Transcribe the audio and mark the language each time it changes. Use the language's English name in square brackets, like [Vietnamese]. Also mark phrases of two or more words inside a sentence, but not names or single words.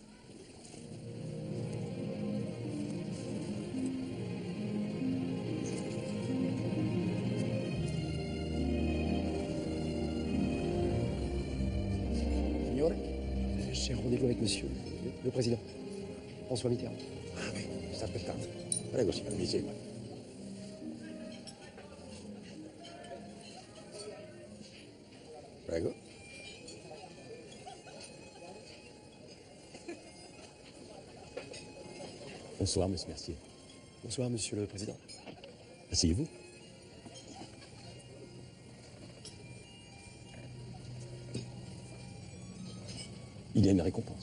[French] Signore, j'ai rendez-vous avec monsieur, le président, François Mitterrand. Ah oui, [Italian] sta aspettando. Prego, signore, mi segua. Prego. [French] Bonsoir, monsieur Mercier. Bonsoir, monsieur le président. Asseyez-vous. Il y a une récompense.